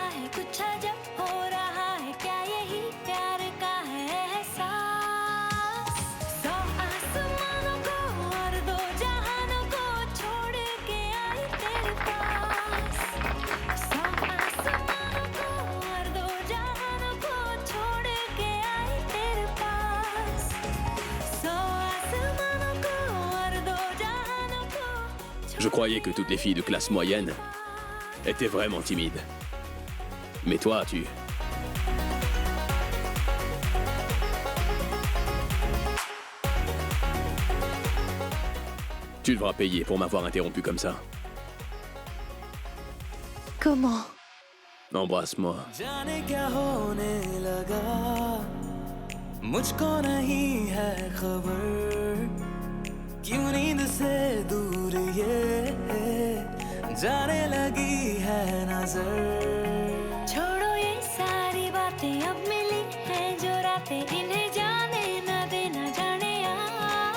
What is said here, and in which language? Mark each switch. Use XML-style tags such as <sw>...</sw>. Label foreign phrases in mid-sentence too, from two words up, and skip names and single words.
<hi>है कुछ अजब हो रहा है क्या यही प्यार का है एहसास सौ आसमानों को और दो जहानों को छोड़ के आई तेरे पास सौ आसमानों को और दो जहानों को छोड़ के आई तेरे पास सौ आसमानों को और दो जहानों को</hi> <fr>Je croyais que toutes les filles de classe moyenne étaient vraiment timides. Mais toi, tu... Tu devras payer pour m'avoir interrompu comme ça. Comment? Embrasse-moi.</fr> <hi>जाने क्या होने लगा मुझको नहीं है खबर क्यों नींद से दूर ये जाने लगी है नजर छोड़ो ये सारी बातें अब मिली हैं जो रातें इन्हें जाने न देना जाने यार</hi>